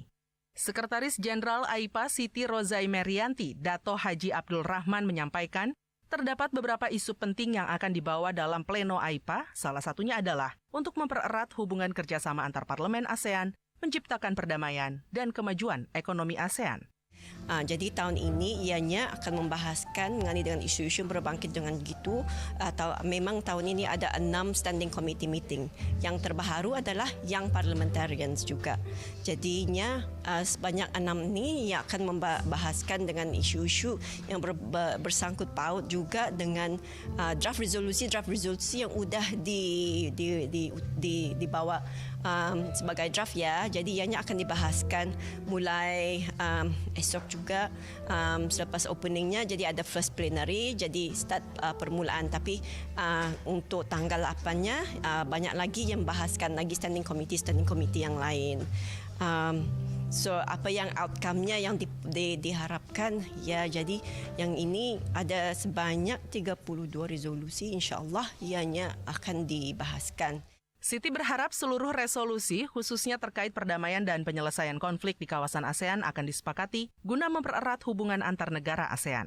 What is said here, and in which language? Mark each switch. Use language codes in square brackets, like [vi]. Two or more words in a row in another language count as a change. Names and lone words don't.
[id] Sekretaris Jenderal AIPA Siti Rozai Merianti, Dato Haji Abdul Rahman menyampaikan, terdapat beberapa isu penting yang akan dibawa dalam pleno AIPA, salah satunya adalah untuk mempererat hubungan kerjasama antar parlemen ASEAN, menciptakan perdamaian dan kemajuan ekonomi ASEAN. [ms] Jadi tahun ini ianya akan membahaskan mengenai dengan isu-isu berbangkit dengan gitu, atau memang tahun ini ada 6 [en] standing committee meeting. [ms] Yang terbaru adalah Young Parliamentarians juga. Jadinya sebanyak 6 ini yang akan membahaskan dengan isu-isu yang bersangkut paut juga dengan draft resolusi yang sudah dibawa sebagai draft ya. Jadi ianya akan dibahaskan mulai esok juga selepas openingnya. Jadi ada [en] first plenary, [ms] jadi start permulaan. Tapi untuk tanggal 8-nya banyak lagi yang bahaskan lagi [en] standing committee [ms] yang lain. So apa yang outcome-nya yang diharapkan ya, jadi yang ini ada sebanyak 32 resolusi, insya-Allah ianya akan dibahaskan. [id] Siti berharap seluruh resolusi, khususnya terkait perdamaian dan penyelesaian konflik di kawasan ASEAN akan disepakati guna mempererat hubungan antar negara ASEAN.